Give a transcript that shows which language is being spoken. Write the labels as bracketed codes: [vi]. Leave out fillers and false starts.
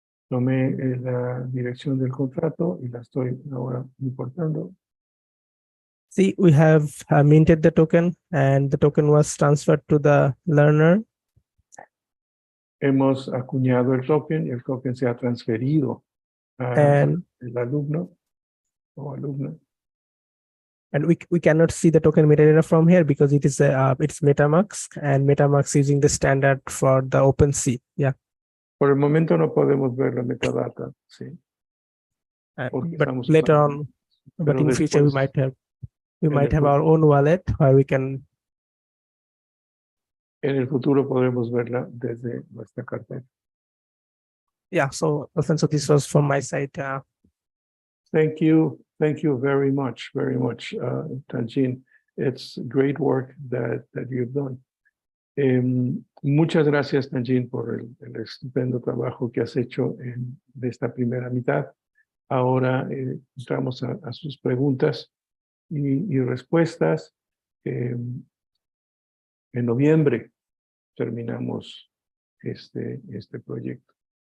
[es] Tomé la dirección del contrato y la estoy ahora importando. [en] See, we have minted the token and the token was transferred to the learner. [es] Hemos acuñado el token y el token se ha transferido al alumno o alumna. [en] And we cannot see the token metadata from here because it is it's MetaMask, and MetaMask using the standard for the OpenSea. Yeah. [es] Por el momento no podemos ver la metadata, sí. [en] But later on, but in future we might have our own wallet where we can. [es] En el futuro podremos verla desde nuestra cartera. [en] Yeah. So Alfonso, this was from my side. Thank you very much, Tanjin. It's great work that you've done. [es] Muchas gracias, Tanjin, por el estupendo trabajo que has hecho de esta primera mitad. Ahora entramos a sus preguntas y respuestas. En noviembre terminamos este proyecto.